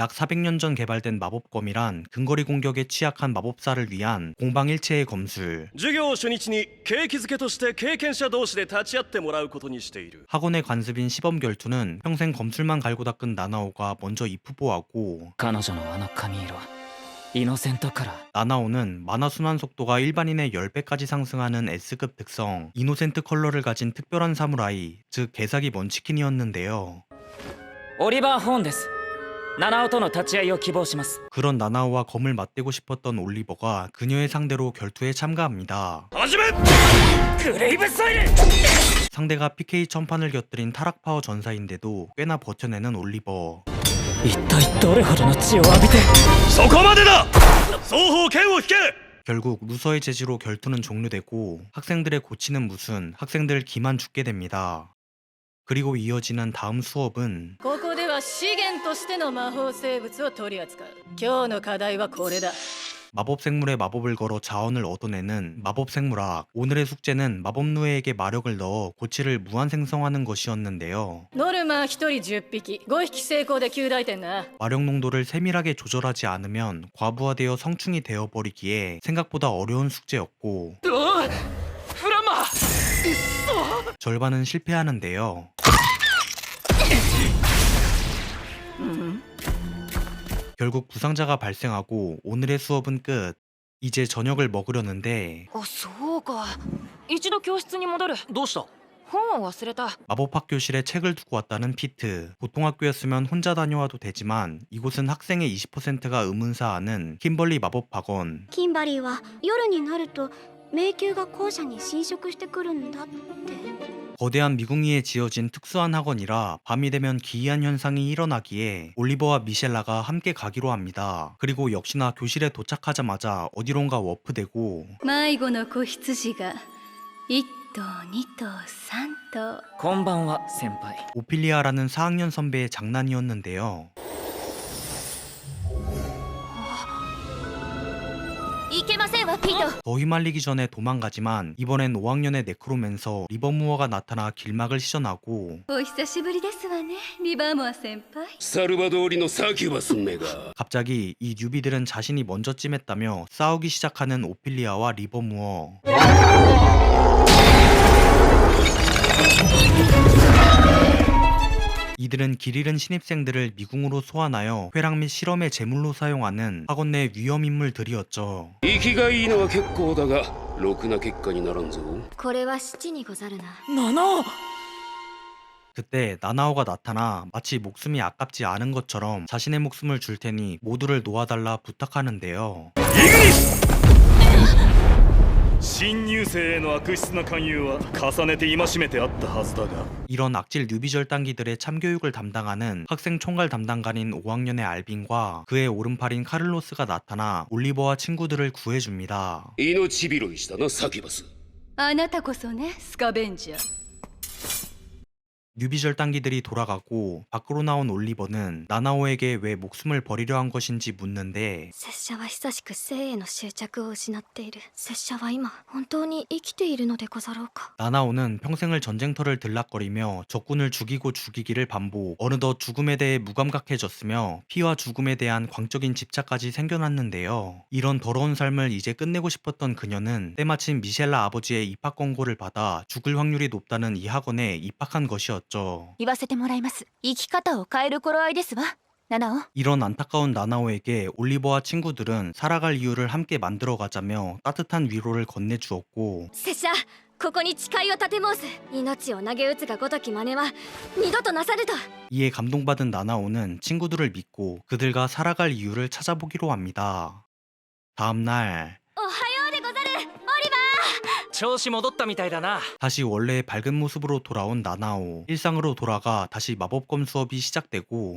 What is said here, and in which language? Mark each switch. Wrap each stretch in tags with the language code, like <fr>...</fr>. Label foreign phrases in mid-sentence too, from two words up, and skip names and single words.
<ko>약 400년 전 개발된 마법검이란 근거리 공격에 취약한 마법사를 위한 공방일체의 검술.</ko> <ja>授業初日に景気づけとして経験者同士で立ち会ってもらうことにしている。</ja> <ko>학원의 관습인 시범결투는 평생 검술만 갈고 닦은 나나오가 먼저 입후보하고</ko> <ja>彼女のあの髪色イノセントカラー。</ja> <ko>나나오는 만화 순환 속도가 일반인의 10배까지 상승하는 S급 특성 이노센트 컬러를 가진 특별한 사무라이, 즉 개사기 먼치킨이었는데요.</ko> <ja>オリバー・ホーンです。七尾との立ち会いを希望します。</ja> <ko>그런 나나오와 검을 맞대고 싶었던 올리버가 그녀의 상대로 결투에 참가합니다.</ko> <ja>始め。グレイブソイル。</ja> <ko>상대가 PK 천판을 곁들인 타락파워 전사인데도 꽤나 버텨내는 올리버.</ko> <ja>一体どれほどの血を浴びて。そこまでだ。双方剣を引け。</ja> <ko>결국 루서의 제지로 결투는 종료되고 학생들의 고치는 무슨 학생들 기만 죽게 됩니다. 그리고 이어지는 다음 수업은</ko> <ja>ここでは資源としての魔法生物を取り扱う。今日の課題はこれだ。</ja> <ko>마법생물에 마법을 걸어 자원을 얻어내는 마법생물학. 오늘의 숙제는 마법누에게 마력을 넣어 고치를 무한 생성하는 것이었는데요.</ko> <ja>ノルマ1人10匹、5匹成功で9大点な。</ja> <ko>마력 농도를 세밀하게 조절하지 않으면 과부하되어 성충이 되어버리기에 생각보다 어려운 숙제였고</ko> <ja>フランマ。</ja> <ko>절반은 실패하는데요. 결국 부상자가 발생하고 오늘의 수업은 끝. 이제 저녁을 먹으려는데</ko> <ja>あそうか。一度教室に戻る。どうした。本を忘れた。</ja> <ko>마법학교실에 책을 두고 왔다는 피트. 보통 학교였으면 혼자 다녀와도 되지만 이곳은 학생의 20%가 의문사하는 킴벌리 마법학원.</ko> <ja>キンバリーは夜になると迷宮が校舎に侵食してくるんだって。</ja> <ko>거대한 미궁위에 지어진 특수한 학원이라 밤이 되면 기이한 현상이 일어나기에 올리버와 미셸라가 함께 가기로 합니다. 그리고 역시나 교실에 도착하자마자 어디론가 워프되고</ko> <ja>迷子の子羊が1頭2頭3頭。こんばんは先輩。</ja> <ko>오피리아라는 4학년 선배의 장난이었는데요.</ko> <ja>いけませんわピート。</ja> <ko>더 휘말리기 전에 도망가지만 이번엔 5학년의 네크로맨서 리버무어가 나타나 길막을 시전하고</ko> <ja>お久しぶりですわね、リバーモア先輩。サルバドーリのサキュバスメが。</ja> <ko>갑자기 이 뉴비들은 자신이 먼저 찜했다며 싸우기 시작하는 오피리아와 리버무어. 이들은 길 잃은 신입생들을 미궁으로 소환하여 회랑 및 실험의 제물로 사용하는 학원 내 위험 인물들이었죠.</ko> <ja>生きがいいのは結構だがろくな結果にならんぞ。これは七にござるな。七尾。</ja> <ko>그때 나나오가 나타나 마치 목숨이 아깝지 않은 것처럼 자신의 목숨을 줄 테니 모두를 놓아달라 부탁하는데요.</ko> <ja>新入生への悪質な勧誘は重ねて戒めてあったはずだが。</ja> <ko>이런 악질 뉴비 절단기들의 참교육을 담당하는 학생 총괄 담당관인 5학년의 알빈과 그의 오른팔인 카를로스가 나타나 올리버와 친구들을 구해줍니다.</ko> <ja>命拾いしたなサキュバス。あなたこそね、スカベンジャー。</ja> <ko>뉴비 절단기들이 돌아가고 밖으로 나온 올리버는 나나오에게 왜 목숨을 버리려 한 것인지 묻는데</ko> <ja>拙者は久しく生への執着を失っている。拙者は今本当に生きているのでござろうか。</ja> <ko>나나오는 평생을 전쟁터를 들락거리며 적군을 죽이고 죽이기를 반복. 어느덧 죽음에 대해 무감각해졌으며 피와 죽음에 대한 광적인 집착까지 생겨났는데요. 이런 더러운 삶을 이제 끝내고 싶었던 그녀는 때마침 미셸라 아버지의 입학 권고를 받아 죽을 확률이 높다는 이 학원에 입학한 것이었죠.</ko> <ja>言わせてもらいます。生き方を変える頃合いですわ。ナナオ。</ja> <ko>이런 안타까운 나나오에게 올리버와 친구들은 살아갈 이유를 함께 만들어가자며 따뜻한 위로를 건네주었고</ko> <ja>拙者ここに誓いを立て申す。命を投げ打つがごとき真似は二度となさると。</ja> <ko>이에 감동받은 나나오는 친구들을 믿고 그들과 살아갈 이유를 찾아보기로 합니다. 다음날</ko> <ja>おはようでござるオリバー。調子戻ったみたいだな。</ja> <ko>다시 원래의 밝은 모습으로 돌아온 나나오. 일상으로 돌아가 다시 마법검 수업이 시작되고</ko>